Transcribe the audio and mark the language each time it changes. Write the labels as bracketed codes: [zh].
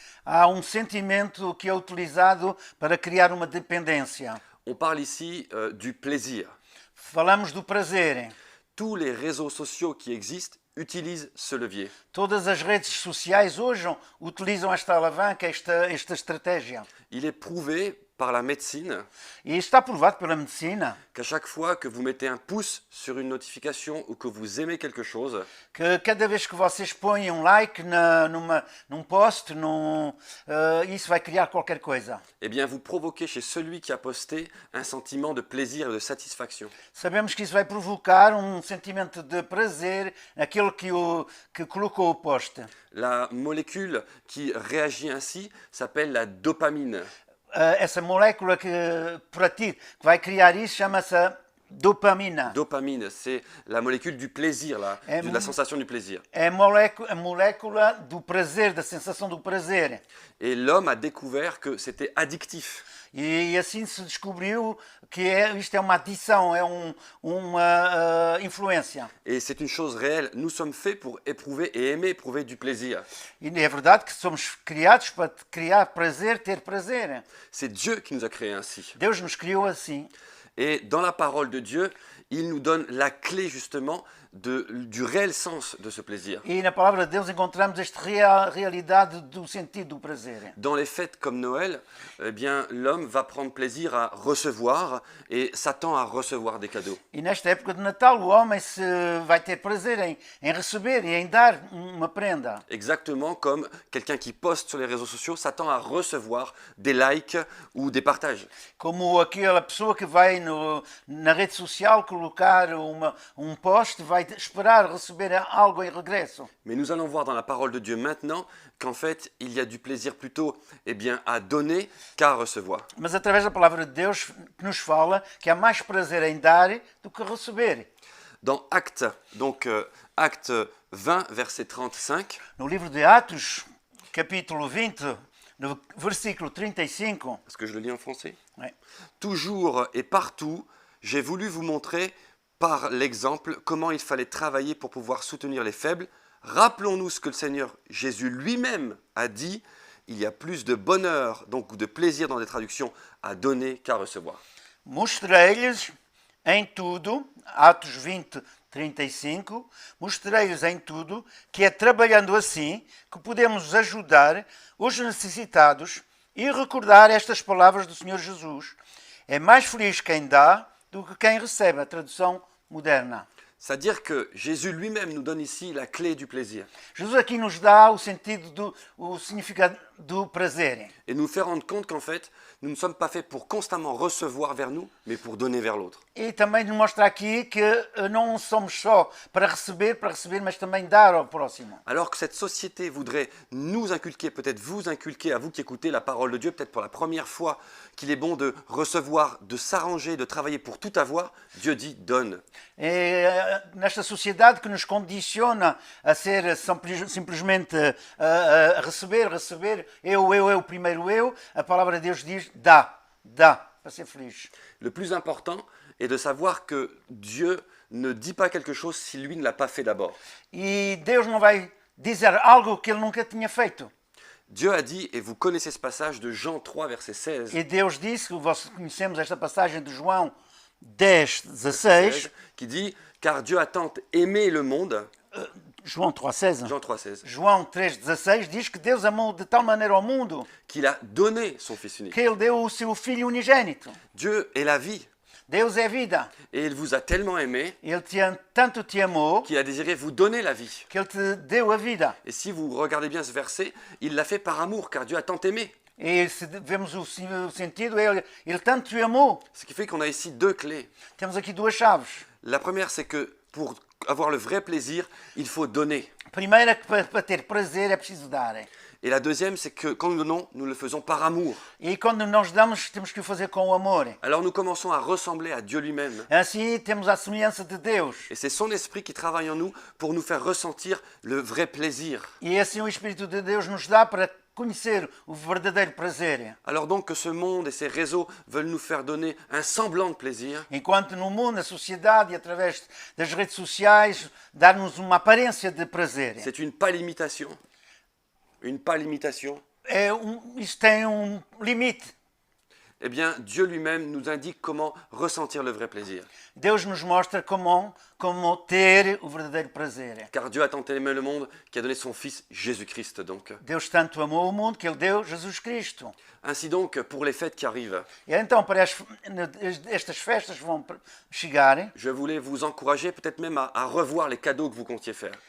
[pt] há sentimento que é utilizado para criar uma dependência. [fr] On parle ici du plaisir. [pt] Falamos do prazer. [fr] Tous les réseaux sociaux qui existent utilisent ce levier. [pt] Todas as redes sociais hoje utilizam esta alavanca, esta estratégia. [fr] Il est prouvé par la médecine [pt] E está provado pela medicina [fr] qu'à chaque fois que vous mettez un pouce sur une notification ou que vous aimez quelque chose, [pt] que cada vez que vocês põem um like num post, isso vai criar qualquer coisa. [fr] eh bien vous provoquez chez celui qui a posté un sentiment de plaisir et de satisfaction. [pt] Sabemos que isso vai provocar sentimento de prazer naquele que colocou o post. [fr] La molécule qui réagit ainsi s'appelle la dopamine. [pt] Essa molécula que vai criar isso chama-se dopamina. [fr] Dopamine, c'est la molécule du plaisir, de la sensation du plaisir. [pt] É a molécula do prazer, da sensação do prazer. [fr] Et l'homme a découvert que c'était addictif. [pt] E assim se descobriu que isto é uma adição, é uma influência. [fr] Et c'est une chose réelle. Nous sommes faits pour éprouver et aimer éprouver du plaisir. [pt] E é verdade que somos criados para criar prazer, ter prazer. [fr] C'est Dieu qui nous a créés ainsi. [pt] Deus nos criou assim. [fr] Et dans la parole de Dieu, il nous donne la clé justement du réel sens de ce plaisir. [pt] E na palavra de Deus encontramos esta realidade do sentido do prazer. [fr] Dans les fêtes comme Noël, eh bien, l'homme va prendre plaisir à recevoir et s'attend à recevoir des cadeaux. [pt] E nesta época de Natal o homem vai ter prazer em receber e em dar uma prenda. [fr] Exactement comme quelqu'un qui poste sur les réseaux sociaux s'attend à recevoir des likes ou des partages. [pt] Como aquela pessoa que vai na rede social colocar post, vai esperar receber algo em regresso. [fr] Mais nous allons voir dans la parole de Dieu maintenant qu'en fait, il y a du plaisir plutôt à donner qu'à recevoir. [pt] Mas através da palavra de Deus que nos fala que há mais prazer em dar do que receber. [fr] Dans Actes, donc Actes 20, verset 35, [pt] No livro de Atos, capítulo 20, no versículo 35, [fr] est-ce que je le lis en français? ouais. Toujours et partout, j'ai voulu vous montrer par l'exemple comment il fallait travailler pour pouvoir soutenir les faibles. Rappelons-nous ce que le Seigneur Jésus lui-même a dit. Il y a plus de bonheur, donc ou de plaisir dans des traductions, à donner qu'à recevoir. [pt] Mostrei-lhes em tudo, Atos 20, 35, mostrei-lhes em tudo que é trabalhando assim que podemos ajudar os necessitados e recordar estas palavras do Senhor Jesus. É mais feliz quem dá do que quem recebe, a tradução moderna. [fr] C'est-à-dire que Jésus lui-même nous donne ici la clé du plaisir. [pt] Jesus aqui nos dá o sentido o significado do prazer. [fr] Et nous faire rendre compte qu'en fait, nous ne sommes pas faits pour constamment recevoir vers nous, mais pour donner vers l'autre. [pt] E também nos mostra aqui que não somos só para receber, mas também dar ao próximo. [fr] Alors que cette société voudrait nous inculquer, peut-être vous inculquer, à vous qui écoutez la parole de Dieu, peut-être pour la première fois, qu'il est bon de recevoir, de s'arranger, de travailler pour tout avoir, Dieu dit donne. [pt] É nesta sociedade que nos condiciona a ser simplesmente a receber, eu, primeiro eu, a palavra de Deus diz dá, para ser feliz. [fr] Le plus important est de savoir que Dieu ne dit pas quelque chose si lui ne l'a pas fait d'abord. [pt] E Deus não vai dizer algo que ele nunca tinha feito. [fr] Dieu a dit, et vous connaissez ce passage de Jean 3, verset 16, [pt] E Deus disse, conhecemos esta passagem de João 10, 16, [fr] qui dit, car Dieu a tant aimé le monde, [pt] João 3,16. [fr] Jean 3, 16, [pt] João 3,16 diz que Deus amou de tal maneira ao mundo [fr] qu'il a donné son Fils unique. [pt] que ele deu o seu Filho unigênito. [fr] Dieu est la vie, [pt] Deus é vida. [fr] et il vous a tellement aimé [pt] Ele tanto te amou [fr] qu'il a désiré vous donner la vie. [pt] que ele te deu a vida. [fr] Et si vous regardez bien ce verset, il l'a fait par amour, car Dieu a tant aimé. [pt] E se vemos o sentido, ele tanto te amou. [fr] Ce qui fait qu'on a ici deux clés. [pt] Temos aqui duas chaves. [fr] La première, c'est que pour avoir le vrai plaisir, il faut donner. [pt] Primeira, que para ter prazer é preciso dar. [fr] Et la deuxième, c'est que quand nous donnons, nous le faisons par amour. [pt] E quando nós damos, temos que o fazer com o amor. [fr] Alors nous commençons à ressembler à Dieu lui-même. [pt] Assim temos a semelhança de Deus. [fr] Et c'est son esprit qui travaille en nous pour nous faire ressentir le vrai plaisir. [pt] E assim o Espírito de Deus nos dá para conhecer o verdadeiro prazer. [fr] Alors donc que ce monde et ces réseaux veulent nous faire donner un semblant de plaisir, [pt] Enquanto no mundo, na sociedade e através das redes sociais, dar-nos uma aparência de prazer. [fr] c'est une pâle imitation. Une pâle imitation. [pt] Isso tem limite. [fr] Eh bien, Dieu lui-même nous indique comment ressentir le vrai plaisir. [pt] Deus nos mostra como ter o verdadeiro prazer. [fr] Car Dieu a tant aimé le monde qu'il a donné son Fils Jésus-Christ donc. [pt] Deus tanto amou o mundo que ele deu Jesus Cristo. [fr] Ainsi donc, pour les fêtes qui arrivent, [pt] E então, para estas festas que vão chegar, [fr] je voulais vous encourager peut-être même à revoir les cadeaux que vous comptiez faire.